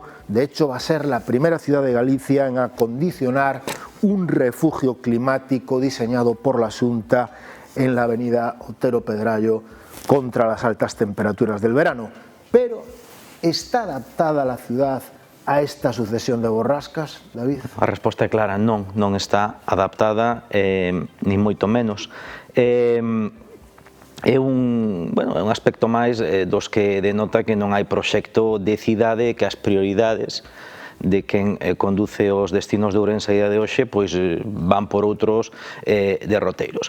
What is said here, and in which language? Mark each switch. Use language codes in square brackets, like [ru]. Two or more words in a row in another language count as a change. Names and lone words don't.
[es] De hecho, va a ser la primera ciudad de Galicia en acondicionar un refugio climático diseñado por la Xunta en la avenida Otero Pedrayo contra las altas temperaturas del verano. Pero, ¿está adaptada la ciudad a esta sucesión de borrascas, David? [gl] A resposta é clara, non está adaptada, ni moito menos. É un aspecto máis dos que denota que non hai proxecto de cidade, que as prioridades de quen conduce os destinos de Ourense a día de hoxe pois van por outros derroteiros.